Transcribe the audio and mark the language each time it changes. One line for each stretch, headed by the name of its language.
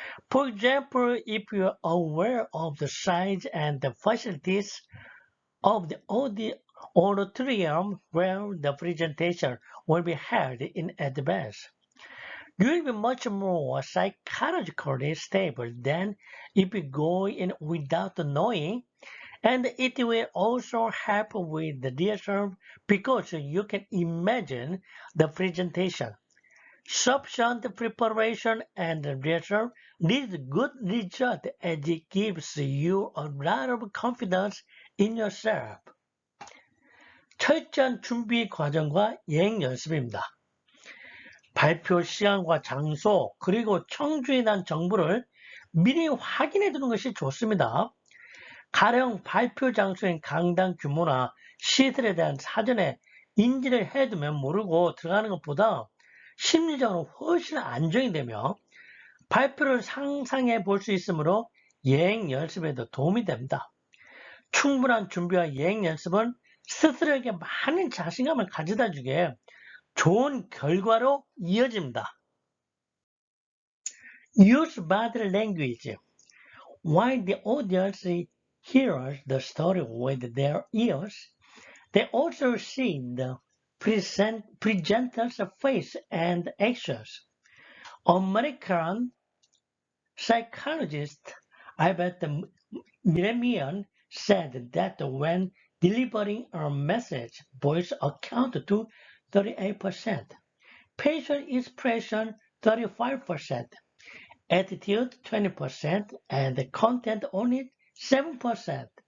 English: For example, if you are aware of the size and the facilities of the auditorium where the presentation will be held in advance, you will be much more psychologically stable than if you go in without knowing, and it will also help with the rehearsal because you can imagine the presentation. Sufficient preparation and rehearsal leads good result as it gives you a lot of confidence in yourself.
Korean: 철저한 준비 과정과 예행 연습입니다. 발표 시간과 장소 그리고 청주에 대한 정보를 미리 확인해 두는 것이 좋습니다. 가령 발표 장소인 강당 규모나 시설에 대한 사전에 인지를 해두면 모르고 들어가는 것보다 심리적으로 훨씬 안정이 되며 발표를 상상해 볼 수 있으므로 예행 연습에도 도움이 됩니다. 충분한 준비와 예행 연습은 스스로에게 많은 자신감을 가져다 주게 좋은 결과로 이어집니다.
English: Use body language. While the audience hears the story with their ears, they also see the presenter's face and actions. American psychologist Albert Miramian said that when delivering a message, voice accounts to 38%, facial expression 35%, attitude 20%, and content only 7%.